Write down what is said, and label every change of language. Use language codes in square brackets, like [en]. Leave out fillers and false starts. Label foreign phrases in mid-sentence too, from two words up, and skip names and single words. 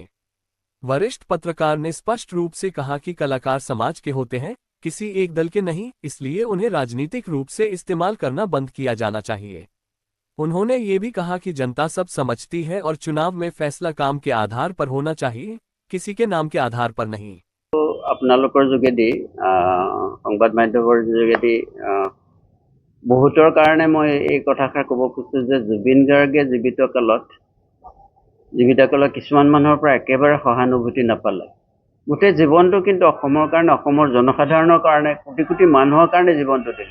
[hi] वरिष्ठ पत्रकार ने स्पष्ट रूप से कहा कि कलाकार समाज के होते हैं, किसी एक दल के नहीं, इसलिए उन्हें राजनीतिक रूप से इस्तेमाल करना बंद किया जाना चाहिए। उन्होंने ये भी कहा कि जनता सब समझती है और चुनाव में फैसला काम के आधार पर होना चाहिए, किसी के नाम के आधार पर नहीं। [as] तो আপোনালোকৰ যোগেদি সংবাদ মাধ্যমৰ যোগেদি বহুতৰ কাৰণে মই এই কথাষাৰ ক'ব খুজিছোঁ যে জুবিন গাৰ্গে জীৱিত কালত কিছুমান মানুহৰ পৰা একেবাৰে সহানুভূতি নাপালে। গোটেই জীৱনটো কিন্তু অসমৰ কাৰণে, অসমৰ জনসাধাৰণৰ কাৰণে, কোটি কোটি মানুহৰ কাৰণে জীৱনটো দিলে।